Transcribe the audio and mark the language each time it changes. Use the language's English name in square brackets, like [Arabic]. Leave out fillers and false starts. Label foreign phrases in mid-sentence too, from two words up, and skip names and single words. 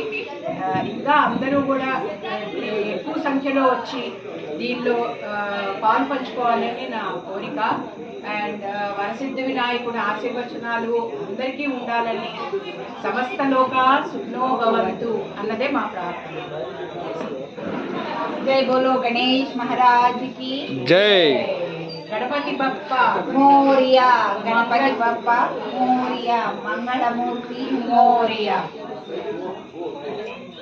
[Telugu] ఇంకా అందరూ కూడా ఎక్కువ సంఖ్యలో వచ్చి దీనిలో పాలు పంచుకోవాలని నా కోరిక. అండ్ వరసిద్ధి వినాయకుడి ఆశీర్వచనాలు అందరికీ ఉండాలని, [Sanskrit] సమస్త లోక సుఖనో భవంతు [Telugu] అన్నదే మా ప్రార్థన. [Hindi] जय बोलो गणेश महाराज की జై. [Marathi] गणपति बप्पा मोरिया। गणपति बप्पा मोरिया। मंगलमूर्ति मोरिया।